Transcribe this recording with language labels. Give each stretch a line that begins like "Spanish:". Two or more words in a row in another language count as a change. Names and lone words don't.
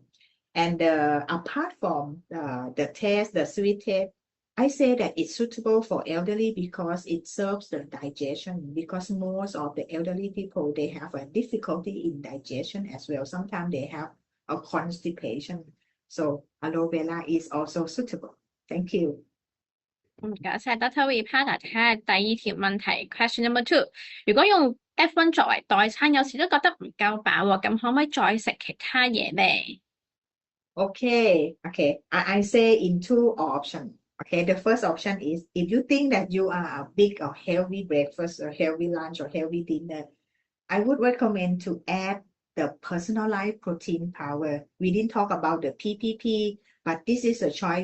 English: And apart from the taste, the sweet taste, I say that it's suitable for elderly because it serves the digestion. Because most of the elderly people, they have a difficulty in digestion as well. Sometimes they have a constipation. So aloe vera is also suitable. Thank you.
Cantonese: 唔該晒 Dr.Vipada， 睇下第二條問題 ，
English: Question number 2，
Cantonese: 如果用 F1 作為代餐，有時都覺得唔夠飽喎，咁可唔可以再食其他嘢咧？
English: Okay. I say in 2 options. Okay, the first option is if you think that you are a big or healthy breakfast or healthy lunch or healthy dinner, I would recommend to add the personalized protein powder. We didn't talk about the PPP, but this is a choice.